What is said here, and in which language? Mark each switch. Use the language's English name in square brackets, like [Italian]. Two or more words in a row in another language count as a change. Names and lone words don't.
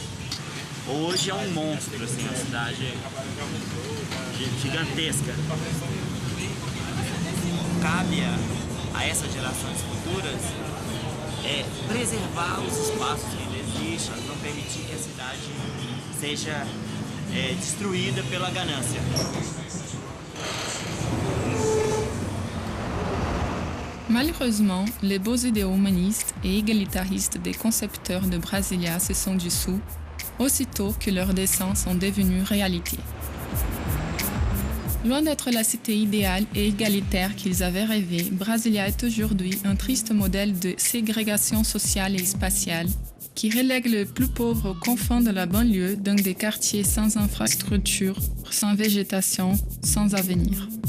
[Portuguese] Hoje é um monstro, assim, uma cidade gigantesca. Cabe a essas gerações futuras preservar os espaços que ainda existem, não permitir que a cidade seja destruída pela ganância. [French] Malheureusement, les beaux idéaux humanistes et égalitaristes des concepteurs de Brasilia se sont dissous aussitôt que leurs dessins sont devenus réalité. Loin d'être la cité idéale et égalitaire qu'ils avaient rêvé, Brasilia est aujourd'hui un triste modèle de ségrégation sociale et spatiale qui relègue les plus pauvres aux confins de la banlieue dans des quartiers sans infrastructures, sans végétation, sans avenir.